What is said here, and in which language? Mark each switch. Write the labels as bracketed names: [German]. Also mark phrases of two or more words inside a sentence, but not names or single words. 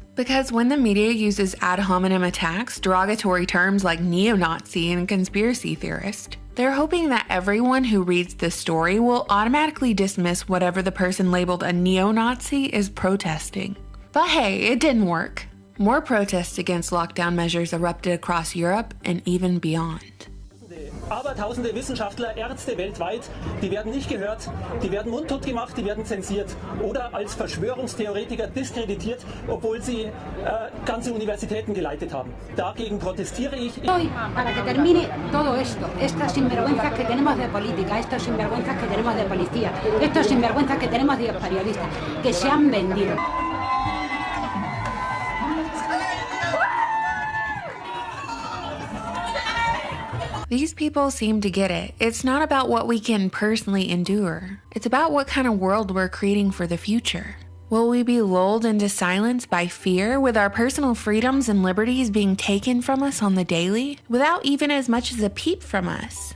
[English] Because when the media uses ad hominem attacks, derogatory terms like neo-Nazi and conspiracy theorist, they're hoping that everyone who reads this story will automatically dismiss whatever the person labeled a neo-Nazi is protesting. But hey, it didn't work. More protests against lockdown measures erupted across Europe and even beyond. [German] Abertausende Wissenschaftler, Ärzte weltweit, die werden nicht gehört, die werden mundtot gemacht, die werden zensiert oder als Verschwörungstheoretiker diskreditiert, obwohl sie ganze Universitäten geleitet haben. Dagegen protestiere ich. [Spanish] Hoy, para que termine todo esto, estas sinvergüenzas que tenemos de política, estas sinvergüenzas que tenemos de policía, estos sinvergüenzas que tenemos de periodistas, que se han vendido. [English] These people seem to get it. It's not about what we can personally endure. It's about what kind of world we're creating for the future. Will we be lulled into silence by fear with our personal freedoms and liberties being taken from us on the daily without even as much as a peep from us?